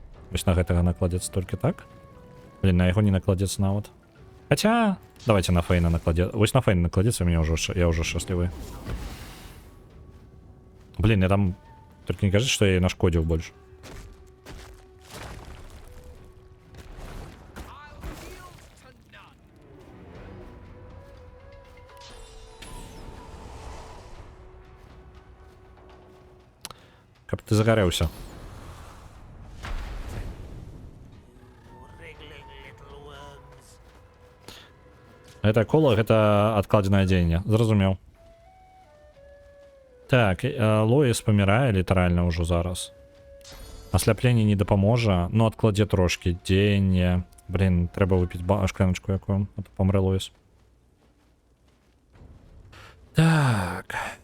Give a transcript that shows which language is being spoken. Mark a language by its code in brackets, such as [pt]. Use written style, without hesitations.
[be] Вось на гэтага накладецца толькі так. Блин, на яго не накладецца нават. [ru] Хотя, [be] давайте на Фейна накладецца. Вось на Фейна накладецца, [ru] я уже счастливый. Блин, я там... Только не кажется, что я ей нашкодил больше. Как ты загорелся. Это кола, это откладенное дзеянне. [be] Зразумеў. Так, Лоис памірае літаральна ўжо зараз. Асляпленне не дапаможа, [ru] но [be] адкладзе трошки дзеянне. Блин, трэба выпіць шкляночку якую, а то памрэ Лоис. Так.